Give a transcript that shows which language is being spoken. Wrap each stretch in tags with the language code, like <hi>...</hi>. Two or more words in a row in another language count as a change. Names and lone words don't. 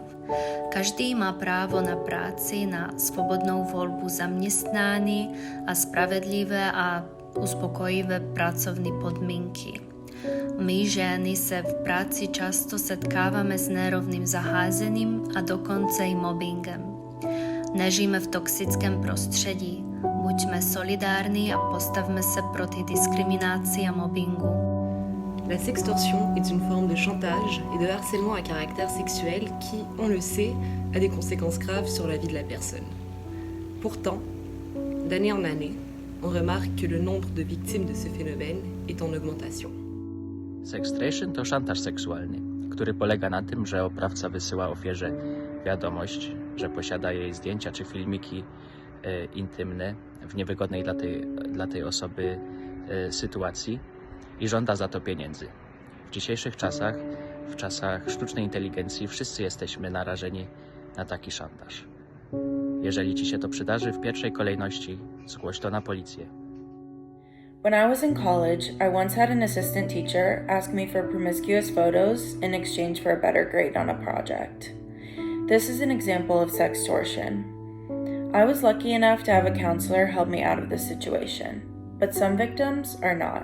<cs>Každý má právo na práci, na svobodnou volbu zaměstnání a spravedlivé a uspokojivé pracovní podmínky. My ženy se v práci často setkáváme s nerovným zacházením a dokonce i mobbingem. Nežijeme v toxickém prostředí. Buďme solidární a postavme se proti diskriminaci a mobbingu.</cs> <fr>La sextortion est une forme de chantage et de harcèlement à caractère sexuel qui, on le sait, a des conséquences graves sur la vie de la personne. Pourtant, d'année en année, on remarque que le nombre de victimes de ce phénomène est en augmentation.</fr> <pl>Sextortion to szantaż seksualny, który polega na tym, że oprawca wysyła ofierze wiadomość, że posiada jej zdjęcia czy filmiki intymne w niewygodnej dla tej osoby sytuacji i żąda za to pieniędzy. W dzisiejszych czasach, w czasach sztucznej inteligencji, wszyscy jesteśmy narażeni na taki szantaż. Jeżeli ci się to przydarzy, w pierwszej kolejności zgłoś to na policję.</pl> <en>When I was in college, I once had an assistant teacher ask me for promiscuous photos in exchange for a better grade on a project. This is an example of sextortion. I was lucky enough to have a counselor help me out of this situation, but some victims are not.</en>